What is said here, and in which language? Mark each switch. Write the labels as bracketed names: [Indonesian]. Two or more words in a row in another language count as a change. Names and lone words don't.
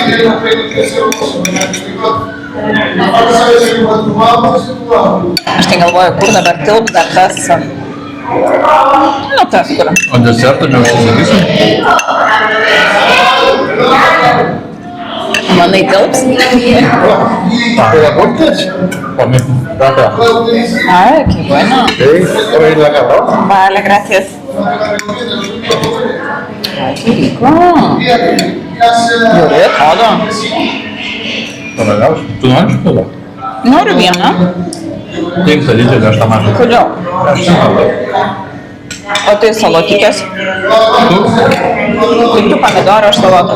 [Lithuanian] Aš tai galvoju, kur dabar tilps dar tas, nu tas kur. O desertą neužsisakysim? Manai tilps? [Spanish] Ay, qué bueno. Vale, gracias. Ay, qué rico. [Lithuanian] Gerai atrodo. Tu nori špilą? Noriu vieną. Taip, didelį aš tą mažą. Kodėl? Aš nematau. O tai salotikės? Tu? Tai tu pomidorą, aš salotas.